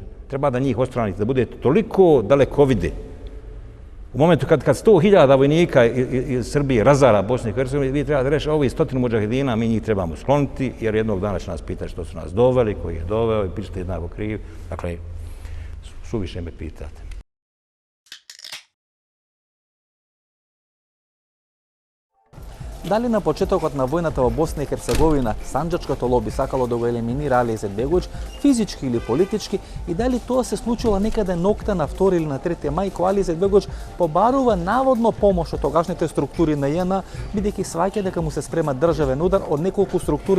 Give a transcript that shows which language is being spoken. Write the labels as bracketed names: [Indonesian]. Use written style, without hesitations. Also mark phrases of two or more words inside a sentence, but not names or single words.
[Bosnian] Treba da njih odstranite, da budete toliko dalekovidi. U momentu kad 100.000 vojnika iz Srbije razara Bosnu i Hercegovinu, vi trebate reći, ovi 100 mudžahedina, mi njih trebamo skloniti, jer jednog dana će nas pitati što su nas doveli, koji je doveo i pišete jednako krivi. Dakle, Suviše me pitate. [Macedonian] Дали на почетокот на војната во Босна и Херцеговина санџачкото лоби сакало да го елиминира Али Изетбеговиќ физички или политички и дали тоа се случило некаде ноќта на 2 или на 3 мај кога Али Изетбеговиќ побарува наводно помош од тогашните структури на ЈНА, бидејќи сваќа дека му се спрема државен удар од неколку структури.